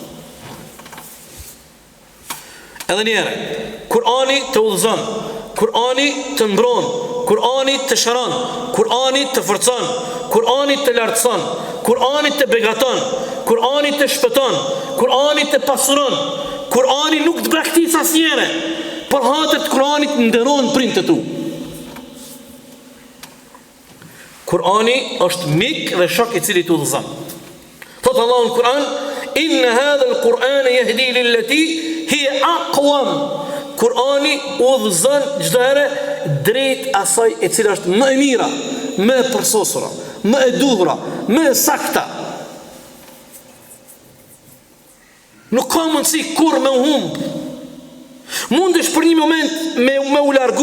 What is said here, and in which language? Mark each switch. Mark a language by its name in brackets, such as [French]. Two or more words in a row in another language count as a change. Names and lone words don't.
[Albanian] Edhe njëherë, Kur'ani të udhëzon, Kur'ani të mbron, Kur'ani të shëron, Kur'ani të forcon, Kur'ani të lartëson, Kur'ani të begaton, Kur'ani të shpëton, Kur'ani të pasuron, Kur'ani nuk të braktis asnjëherë, por hatët Kur'anit nderon prindët tu. Kur'ani është mik dhe shok i cili të udhëzon. Thot Allahu në Kur'an, [Arabic] إن هذا القرآن يهدي للتي هي أقوم. [Albanian] Kur'ani udhëzon çdo herë drejt asaj e cila është më e mira, më e përsosura, më e duhura, më e sakta. Nuk ka mundësi kur me u humb. Mundesh për një moment me u largu.